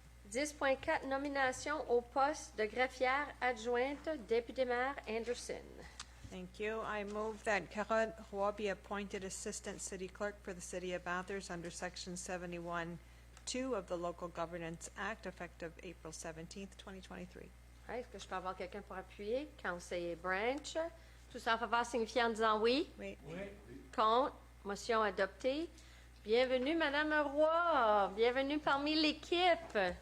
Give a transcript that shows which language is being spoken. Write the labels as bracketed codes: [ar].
[fr] .4, nomination au poste de greffière adjointe, député maire Anderson. [en] Thank you. I move that Caroline Roy be appointed Assistant City Clerk for the City of Bathurst under Section 71(2) of the Local Governance Act, effective April 17th, 2023. [fr] Right, est-ce que je peux avoir quelqu'un pour appuyer? Conseiller Branch. Tous en faveur signifiant en disant oui. Oui. Contre. Motion adoptée. Bienvenue, Madame Roy. Bienvenue parmi l'équipe.